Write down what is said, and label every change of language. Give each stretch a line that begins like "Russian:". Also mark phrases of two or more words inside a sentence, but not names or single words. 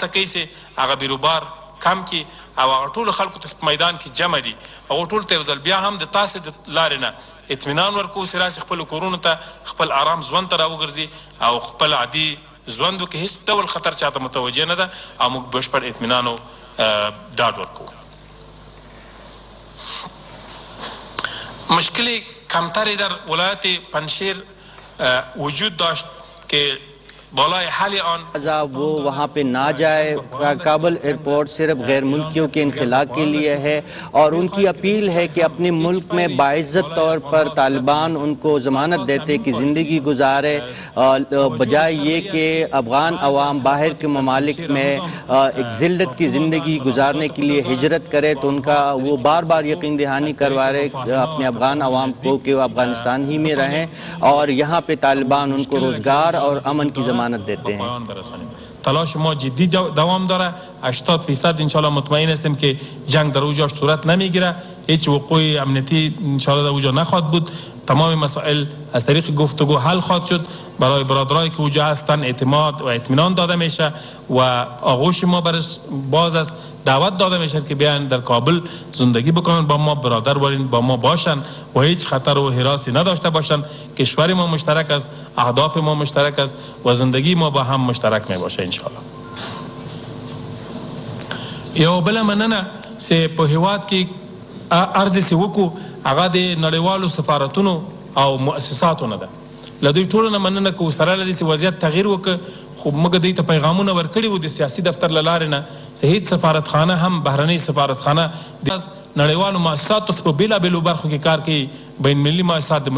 Pashto: کوي چې هغه بیروبار کم کړي او هغه ټولو خلکو ته په میدان کې جمع دي هغو ټولو ته یو ځل بیا هم د تاسې د لارې نه اطمینان ورکوو چې راسي خپلو کورونو ته خپل آرام ژوند ته راوګرځي او خپل عادي ژوند وکړي هېڅ ډول خطر چاته متوجه نه ده او موږ بشپړ اطمینان او ډاډ ورکوو
Persian: مشکل کمتری در ولایت پنشیر وجود داشت که بالای حل آن
Urdu: وہ وہاں پہ نہ جائے کابل ایئرپورٹ صرف غیر ملکیوں کے انخلا کے لیے ہے اور انکی اپیل ہے کہ اپنے ملک میں باعزت طور پر طالبان انکو ضمانت دیتے کہ زندگی گزارے بجائے یہ کہ افغان عوام باہر کے ممالک میں ایک ذلت کی زندگی گزارنے کے لیے ہجرت کرے تو انکا وہ بار بار یقین دہانی کروا رہے اپنے افغان عوام کو کہ وہ افغانستان ہی میں رہیں اور یہاں پہ طالبان انکو روزگار اور امن کی ضمانت دیتے ہیں
Persian: تلاش ما جدی دوام داره 80% انشالله مطمئن هستیم که جنگ در اونجا صورت نمیگیره هیچ وقوع امنیتی انشالله در اونجا نخواهد بود تمام مسائل از طریق گفتگو حل خواهد شد برای برادرایی که اونجا هستن اعتماد و اطمینان داده میشه و آغوش ما برش باز است دعوت داده میشه که بیان در کابل زندگی بکنن با ما برادر باشن با ما باشن و هیچ خطر و هراسی نداشته باشن کشور ما مشترک است اهداف ما مشترک است و زندگی ما با هم مشترک می باشه انشاءالله
Pashto: یو بل مننه چې په هیواد کې ارزې چې وکړو هغه د نړیوالو سفارتونو او مؤسساتو نه ده له دوی ټولو نه مننه کوو سره له دې چې وضعیت تغییر وکړ خو موږ دوی ته پیغامونه ورکړي وو د سیاسي دفتر له لارې نه چې هېڅ سفارتخانه هم بهرنۍ سفارتخانه د نړیوالو مؤسساتو په بېلابېلو برخو کې کار کوي
Persian: بین المللي مؤسسات
Pashto: د